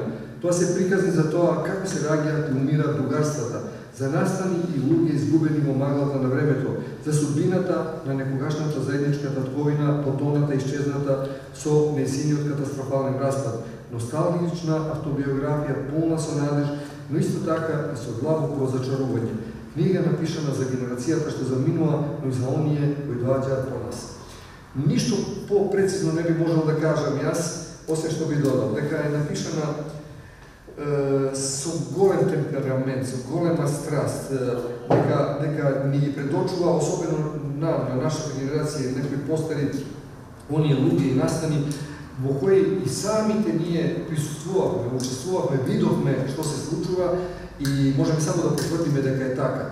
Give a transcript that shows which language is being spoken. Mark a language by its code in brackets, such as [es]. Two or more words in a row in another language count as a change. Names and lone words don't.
[mk] Тоа се приказни за тоа како се раѓаат и умираат другарствата, за настани и луѓе изгубени во маглата на времето, за судбината на некогашната заедничка татковина, потоната и исчезната со нејсиниот катастрофален распад. Носталгична автобиографија полна со надеж, но исто така и со длабоко разочарување. Книга напишана за генерацијата што заминува, но и за оние кои доаѓаат по нас. Ништо по-прецизно не би можел да кажам јас, [sr] osim što bi dodal, [mk] дека je напишана со голем темперамент, со голема страст, дека ни предочува, особено нам, на нашата генерација, некои постари, оние луѓе и настани, во кои и самите ние присуствувавме, учествувавме, видовме што се случува и можеме само да потврдиме дека е така.